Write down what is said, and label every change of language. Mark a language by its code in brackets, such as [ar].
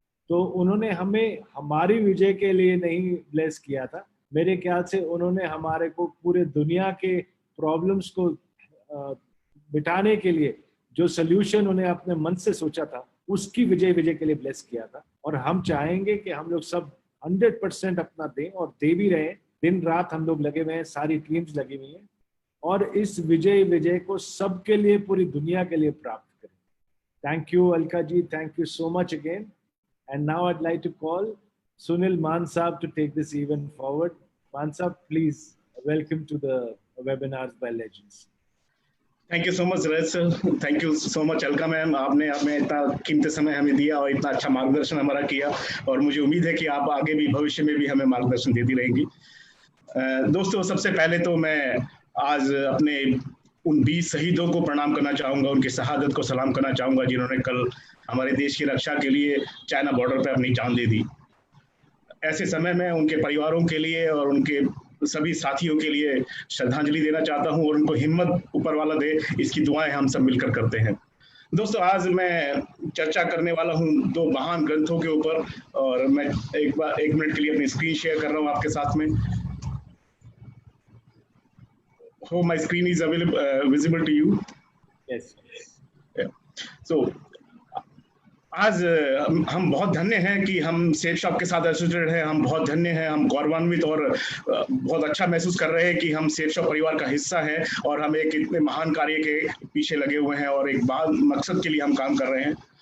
[hi] तो उन्होंने हमें हमारी विजय के लिए नहीं ब्लेस किया था, मेरे ख्याल से उन्होंने हमारे को पूरे दुनिया के प्रॉब्लम्स को मिटाने के लिए जो सल्यूशन उन्हें अपने मन से सोचा था, उसकी विजय विजय के लिए ब्लेस किया था। और हम चाहेंगे कि हम लोग सब 100% अपना दें, और दे भी रहे हैं। दिन रात हम लोग लगे हुए हैं, सारी टीम्स लगी हुई हैं, और इस विजय विजय को सबके लिए, पूरी दुनिया के लिए प्राप्त करें। [en] Thank you Alka ji, thank you so much again. And now I'd like to call Sunil Maan Saab to take this event forward. Maan Saab, please welcome to the webinars by Legends. Thank you so much [hi] Rajat sir, thank you so much Alka ma'am, आपने इतना कीमती समय हमें दिया और इतना अच्छा मार्गदर्शन हमारा किया, और मुझे उम्मीद है कि आप आगे भी भविष्य में भी हमें मार्गदर्शन देती रहेंगी। दोस्तों, सबसे पहले तो मैं आज अपने उन 20 शहीदों को प्रणाम करना चाहूँगा, उनकी शहादत को सलाम करना चाहूँगा, जिन्होंने कल हमारे देश की रक्षा के लिए चाइना बॉर्डर पर अपनी जान दे दी। ऐसे समय में उनके परिवारों के लिए और उनके सभी साथियों के लिए श्रद्धांजलि देना चाहता हूं, और उनको हिम्मत ऊपर वाला दे, इसकी दुआएं हम सब मिलकर करते हैं। दोस्तों, आज मैं चर्चा करने वाला हूं 2 महान ग्रंथों के ऊपर, और मैं एक मिनट के लिए अपनी स्क्रीन शेयर कर रहा हूं आपके साथ में। [en] Hope my screen is visible to you. Yes. Yeah. [hi] So आज हम बहुत धन्य हैं कि हम सेफ शॉप के साथ एसोसिएटेड हैं। हम बहुत धन्य हैं, हम गौरवान्वित और बहुत अच्छा महसूस कर रहे हैं कि हम सेफ शॉप परिवार का हिस्सा हैं, और हम एक इतने महान कार्य के पीछे लगे हुए हैं, और एक मकसद के लिए हम काम कर रहे हैं।